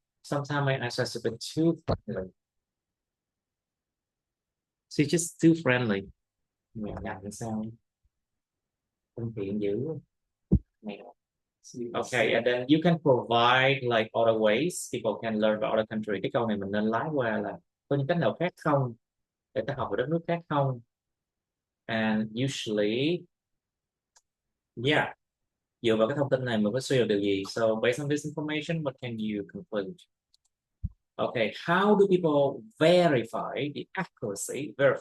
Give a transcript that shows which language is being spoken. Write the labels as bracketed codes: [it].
[en] Sometimes I ask us a bit too friendly. She's just too friendly. [vi] Mẹ làm sao? Thân thiện dữ. Mẹ. [en] Okay, and then you can provide like other ways people can learn about other country. [vi] Cái câu này mình nên lái qua là có những cách nào khác không để ta học về đất nước khác không? [en] And usually, yeah, [vi] dựa vào cái thông tin này mình có suy được điều gì? [en] So based on this information, what can you conclude? Okay, how do people verify the accuracy?